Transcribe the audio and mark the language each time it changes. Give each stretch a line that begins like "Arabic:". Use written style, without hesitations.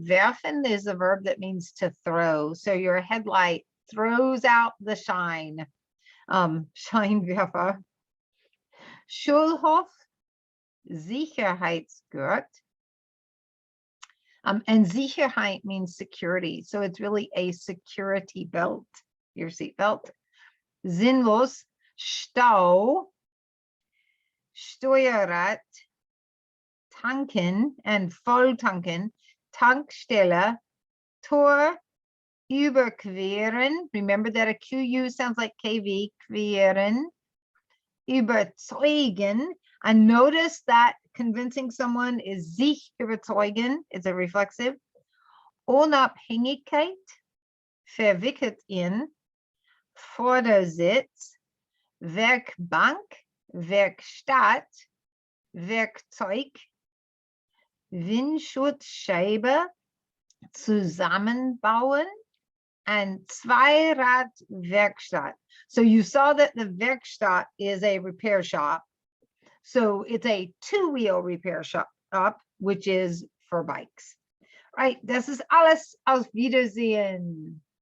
English: Werfen is a verb that means to throw. So your headlight throws out the shine.
German: Scheinwerfer. Schulhof, Sicherheitsgurt.
English: And Sicherheit means security. So it's really a security belt, your seat belt.
German: Sinnlos, Stau, Steuerrad, Tanken and Volltanken, Tankstelle, Tor, überqueren.
English: Remember that a QU sounds like KV, queren, überzeugen. And notice that convincing someone is sich überzeugen, is a reflexive.
German: Unabhängigkeit, verwickelt in, Vordersitz, Werkbank, Werkstatt, Werkzeug, Windschutzscheibe, zusammenbauen, and Zweiradwerkstatt.
English: So you saw that the Werkstatt is a repair shop. So it's a two-wheel repair shop, which is for bikes. Right,
German: das ist alles. Auf Wiedersehen.